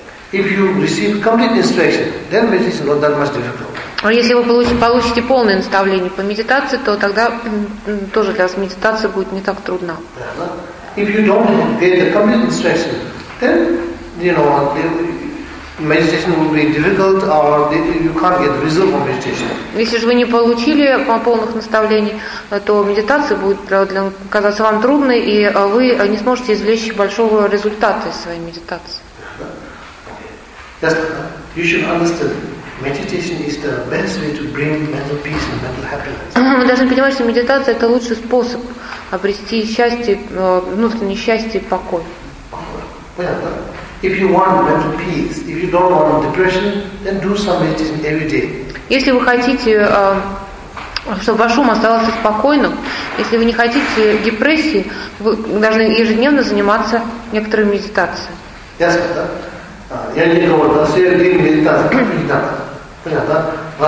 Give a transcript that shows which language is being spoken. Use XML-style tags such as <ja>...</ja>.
<en>If you receive complete instruction, then meditation is not that much difficult.</en> <ru>А если вы получите полное наставление по медитации, то тогда тоже для вас медитация будет не так трудна.</ru> <en>If you don't get the complete instruction, then you know meditation will be difficult, or you can't get result from meditation.</en> <ru>Если же вы не получили полных наставлений, то медитация будет казаться вам трудной, и вы не сможете извлечь большого результата из своей медитации.</ru> <en>Yes, you should understand. Meditation is the best way to bring mental peace and mental happiness.</en> <ru>Вы должны понимать, что медитация это лучший способ обрести счастье, внутреннее счастье и покой.</ru> <en>If you want mental peace, if you don't want depression, then do some meditation every day.</en> <ru>Если вы хотите, чтобы ваш ум оставался спокойным, если вы не хотите депрессии, вы должны ежедневно заниматься некоторой медитацией. Yes, я не говорю, да, все день медитация, как медитация. Понятно, да?</ru>